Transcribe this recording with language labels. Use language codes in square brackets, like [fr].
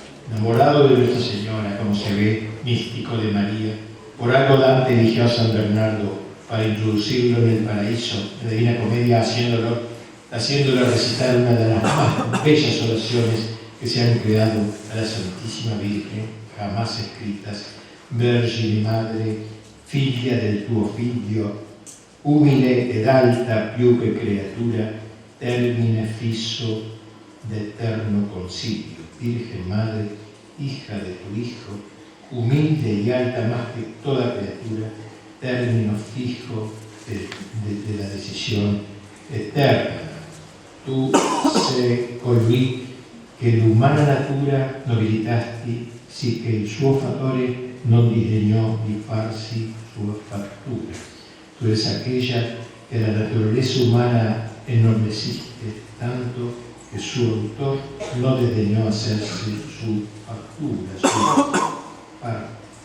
[es] Enamorado de Nuestra Señora, como se ve, místico de María, por algo Dante eligió a San Bernardo para introducirlo en el paraíso, en la Divina Comedia, haciéndole recitar una de las más bellas oraciones que se han creado a la Santísima Virgen, jamás escritas: [it] Vergine Madre, figlia del tuo figlio, umile ed alta più che creatura, termine fisso d'eterno consiglio. [es] Virgen Madre, hija de tu Hijo, humilde y alta más que toda criatura, término fijo de la decisión eterna. [it] Tu sei colui che l'umana natura nobilitasti, sì che il suo fattore non disdegnò di farsi sua fattura. [es] Tu eres aquella que la naturaleza humana ennormeciste tanto que su autor no desdeñó hacerse su factura, su parte.